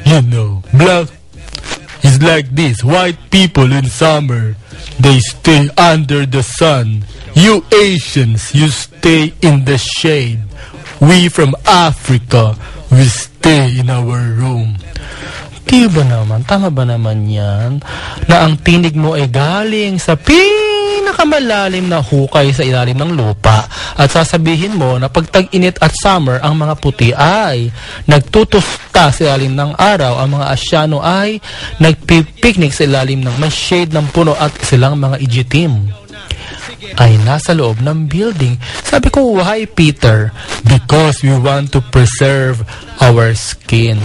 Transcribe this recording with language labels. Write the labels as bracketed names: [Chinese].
[English] You know, black is like this. White people in summer, they stay under the sun. You Asians, you stay in the shade. We from Africa, we stay in our room." [Filipino] Diba naman? Tama ba naman yan? Na ang tinig mo ay galing sa pinakamalalim na hukay sa ilalim ng lupa, at sasabihin mo na pag tag-init at summer, ang mga puti ay nagtutusta sa ilalim ng araw, ang mga Asyano ay nagpipiknik sa ilalim ng may shade ng puno, at silang mga ijitim ay nasa loob ng building. [English] Sabi ko, why, Peter? Because we want to preserve our skin.